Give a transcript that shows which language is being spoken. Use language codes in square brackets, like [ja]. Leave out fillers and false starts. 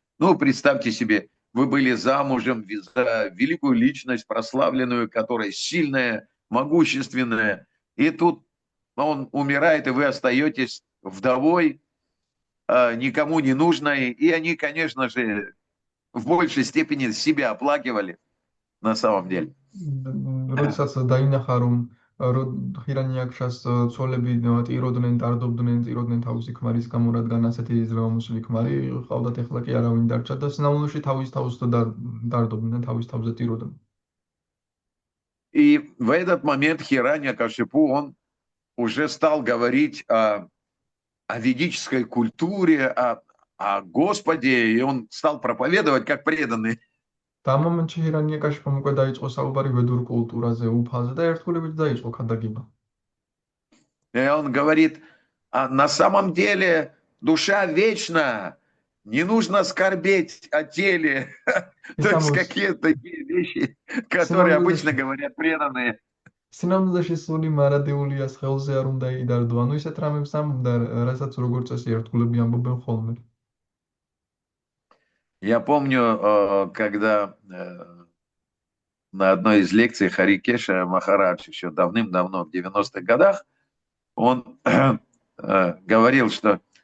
[ru] Ну, представьте себе, вы были замужем за великую личность, прославленную, которая сильная, могущественная, и тут он умирает, и вы остаетесь вдовой, никому не нужной, и они, конечно же, в большей степени себя оплакивали на самом деле. [ka] როდესაც დაინახა რომ ჰირანიაკშას ცოლები ტიროდნენ, ტიროდნენ თავისი ქმარის გამო, რადგან ასეთი ზრდამოსილი ქმარი ყავდათ, ეხლა კი არავინ დარჩა და სინამდვილეში თავის თავს დარდობდნენ, თავის თავზე ტიროდნენ. [ru] И в этот момент Хираньякашипу, он уже стал говорить о ведической культуре, о Господе, и он стал проповедовать как преданный. [ka] და ამ მომენტში ჰირანიაკაშიპომ უკვე დაიწყო საუბარი ვედურ კულტურაზე, უფალზე და ერთგულებით დაიწყო ქადაგება. [ru] И он говорит: на самом деле душа вечна, не нужно скорбеть о теле. То есть какие-то такие вещи, которые обычно говорят преданные. [ka] სინამდვილეში სული მარადეულია, სხეულზე არ უნდა იდარდო. ანუ ისეთ რამებს ამბობდა, რასაც როგორც წესი ერთგულები ამბობენ ხოლმე. [ru] Я помню, когда на одной из лекций Харикеша Махарадж еще давным-давно, в 90-х годах, он говорил, что